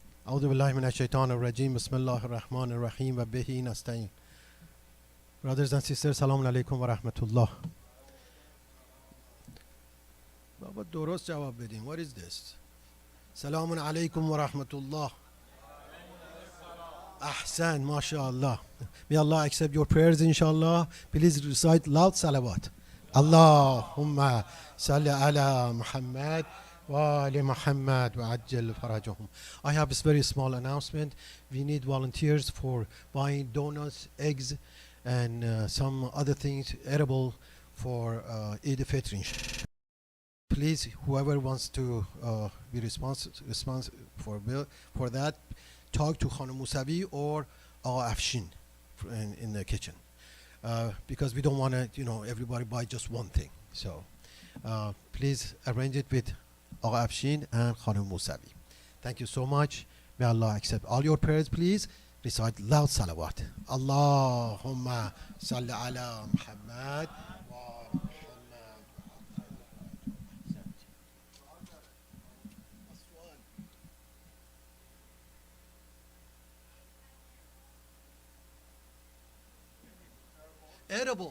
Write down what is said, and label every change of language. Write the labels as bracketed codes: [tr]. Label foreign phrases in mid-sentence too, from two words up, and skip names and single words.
[ar] أعوذ بالله من الشيطان الرجيم بسم الله الرحمن الرحيم و به نستعين. [en] Brothers and sisters, [ar] سلام علیکم و رحمت الله. [fa] بابا درست جواب بدین. [en] What is this? [ar] سلام علیکم و رحمت الله. أحسن، ما شاء الله. [en] May Allah accept your prayers, inshallah. Please recite loud salawat. [ar] اللهم صل على محمد وآل محمد وعجل فرجهم. [en] I have this very small announcement. We need volunteers for buying donuts, eggs, and some other things edible for Eid al-Fitr. Please, whoever wants to be responsible for that, talk to Khanum Musavi or Afshin in the kitchen, because we don't want to, everybody buy just one thing. So please arrange it with Afshin and Khanum Musavi. Thank you so much. May Allah accept all your prayers. Please recite loud salawat. [ar] اللهم صل على محمد و محمد. [en] Edible.